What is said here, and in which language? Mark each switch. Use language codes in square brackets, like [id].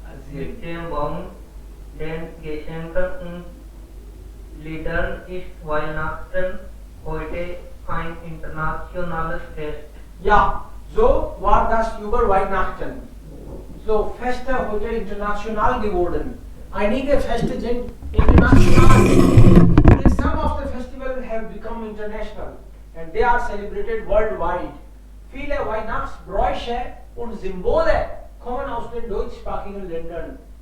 [de] Mit dem Baum, den Geschenken und Liedern ist Weihnachten heute ein internationales Fest. Ja, so war das über Weihnachten. So Feste heute international geworden. Einige Feste sind international. [en] Some of the festivals have become international and they are celebrated worldwide. [de] Viele Weihnachtsbräuche und Symbole kommen aus den deutschsprachigen Ländern.